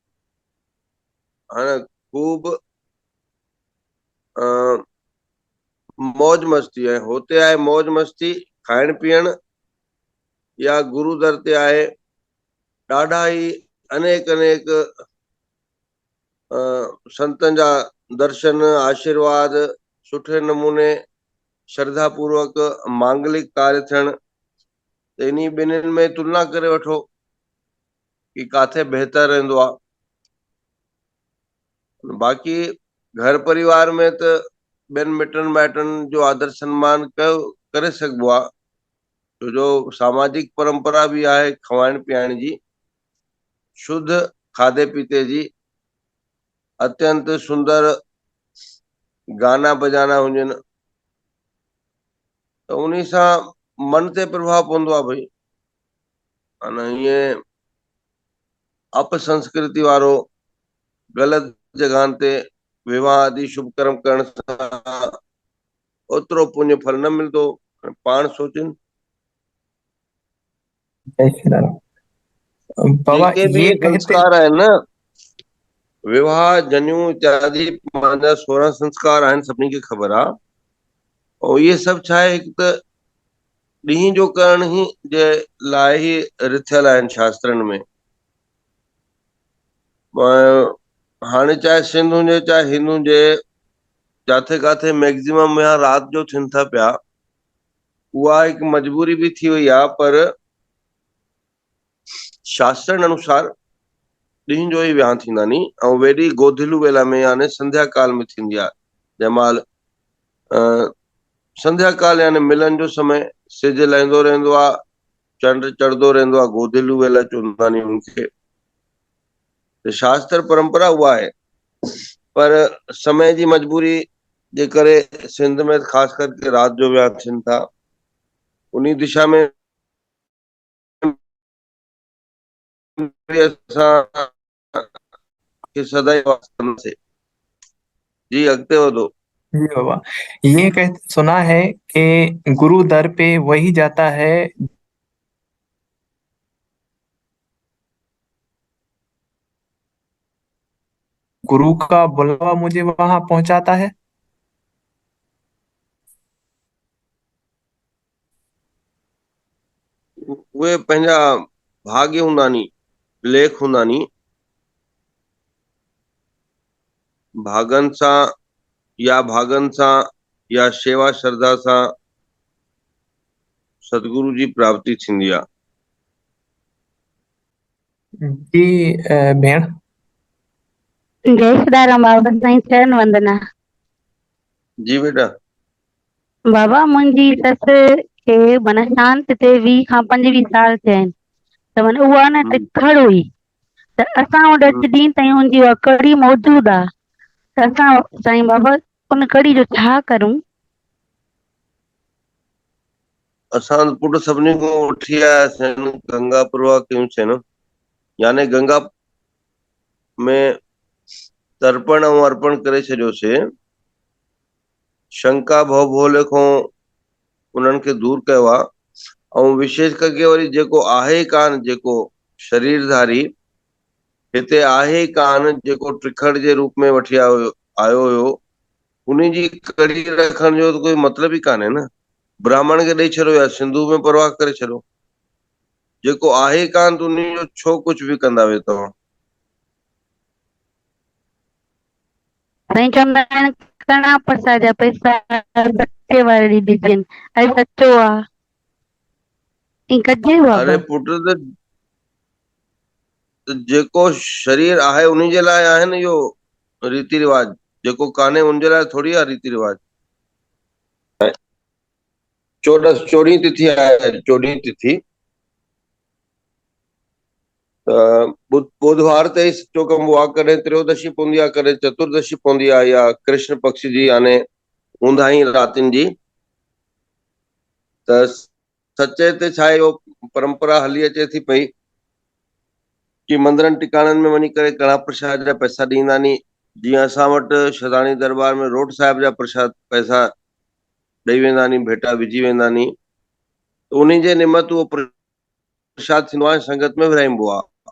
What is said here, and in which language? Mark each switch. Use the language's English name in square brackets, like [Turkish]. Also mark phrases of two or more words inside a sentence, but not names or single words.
[Sindhi] खूब मौज मस्ती आहे, होते आहे मौज मस्ती खाइण पीअण, या गुरु दर ते आहे ॾाढा ई अनेक अनेक संतनि जा दर्शन, आशीर्वाद, सुठे नमूने श्रद्धा पूर्वक मांगलिक कार्य थियण, त इन्ही ॿिन्हिनि में तुलना करे वठो कि काथे बहितर रहंदो आहे। बाक़ी घर परिवार में त ॿियनि मिटनि माइटनि जो आदर सम्मान करे सघिबो आहे, छो जो सामाजिक परंपरा बि आहे खाइण पीअण जी, शुद्ध खाधे पीते जी, अत्यंत सुंदर गाना बजाना हुजनि, त उन सां मन ते प्रभाव पवंदो आहे। भई माना ईअं अपसंस्कृति वारो ग़लति जॻहनि ते विवाह आदि शुभ कर्म करण सां ओतिरो पुण्य फल न मिलंदो, पाण सोचनि। जय श्री राम। बाबा जेके बि ये इहे कहते, संस्कार आहिनि न, विवाह जनेऊ इत्यादि मुंहिंजा 16 संस्कार आहिनि, सभिनी खे ख़बर आहे। ऐं इहे सभु छा आहे, हिकु त ॾींहं जो करण ई जे लाइ ई रिथियल आहिनि शास्त्रनि में। हाणे चाहे सिंध हुजे चाहे हिंद हुजे, जिथे किथे मैक्सिमम या राति जो थियनि था पिया, उहा हिकु मजबूरी बि थी वई आहे, पर शास्त्रनि अनुसार ॾींहं जो ई विहांउ थींदा नी, ऐं वेॾी गोधिलू वेला में यानी संध्या काल में थींदी आहे, जंहिं महिल संध्या काल यानी मिलन जो समय, सिज लहंदो रहंदो आहे, चंड चढ़ंदो रहंदो आहे, गोधिलू वेला चवंदा नी उनखे। शास्त्र परंपरा उहा आहे, पर समय जी मजबूरी जे करे सिंध में ख़ासि करके राति जो विहांउ थियनि था। उन दिशा में असां सदैव जी अॻिते वधो। [Hindi] जी बाबा, ये सुना है कि गुरु दर पे वही जाता है गुरु का बुलावा मुझे वहां पहुंचाता है। [Sindhi] उहे पंहिंजा भाग्य हूंदा नी, लेख हूंदा नी, भागनि सां या भागनि सां या शेवा श्रद्धा सां सतगुरु जी प्राप्ति थींदी आहे। जी भेण। जय सदाराम बाबा साईं, चरण वंदना। जी बेटा। बाबा मुंहिंजी ससु खे माना शांत थिए 20 खां 25 साल थिया आहिनि, त माना उहा न हम्म, टिखड़ हुई, त असां वटि हम्म। अॼु ॾींहं ताईं हुनजी उहा कढ़ी मौजूदु आहे, त असां साईं बाबा उन कढ़ी जो छा करूं? असां पुट सभिनी खां वठी आयासीं गंगा प्रवाह कयूंसीं न, यानी गंगा में तर्पण ऐं अर्पण करे छॾियोसीं, शंका भव भोले खां उन्हनि खे दूर कयो आहे। ऐं विशेष करके वरी जेको आहे ई कान, जेको शरीरधारी हिते आहे ई कान, जेको टिखड़ जे रूप में वठी आयो हुयो, उन जी कड़ी रखण जो त कोई मतिलब ई कान्हे न। ब्राह्मण खे ॾेई छॾियो या सिंधु में परवाह करे छॾियो, जेको आहे ई कान त उन जो छो कुझु बि कंदा वे तव्हां। साईं चवंदा आहिनि कणा प्रसाद जा पैसा सचे वारे ॾी ॾिजनि, अॼु सचो आहे, ईअं कजे अरे बाबा? पुट त जेको शरीर आहे उन जे लाइ आहे न इहो रीति रिवाज, जेको कान्हे उन जे लाइ थोरी आहे रीति रिवाज। 14 तिथि आहे, 14 तिथि बुधवार ते ई सचो कमु आहे, कॾहिं त्रयोदशी पवंदी आहे, कॾहिं चतुर्दशी पवंदी आहे, या कृष्ण पक्ष जी याने ऊंदाही रातिनि जी। त सचे ते छा आहे, इहो परंपरा हली अचे थी पई कि मंदरनि टिकाणनि में वञी करे कड़ा प्रसाद जा पैसा ॾींदा नी, जीअं असां वटि शदाणी दरबार में रोड साहिब जा प्रसाद पैसा ॾेई वेंदा नी, भेटा विझी वेंदा नी, त उन जे निमित उहो प्रसाद थींदो आहे, संगत में विराइबो आहे।